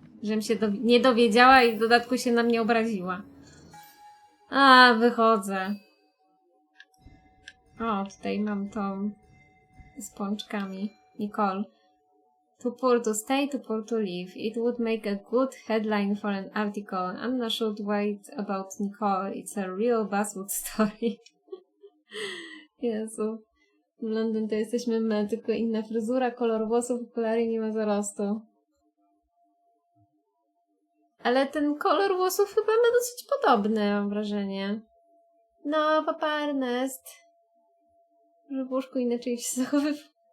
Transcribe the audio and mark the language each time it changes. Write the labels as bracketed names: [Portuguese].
[Polish] Żebym się nie dowiedziała i w dodatku się na mnie obraziła. Wychodzę. O, tutaj mam tą z pączkami. Nicole. [English] Too poor to stay, too poor to leave. It would make a good headline for an article. Anna should write about Nicole. It's a real buzzword story. [Polish] Jezu. W Londyn to jesteśmy my, tylko inna fryzura, kolor włosów, okulary, nie ma zarostu. Ale ten kolor włosów chyba ma dosyć podobny, mam wrażenie. No, papa Ernest. Że w łóżku inaczej się zachowywał.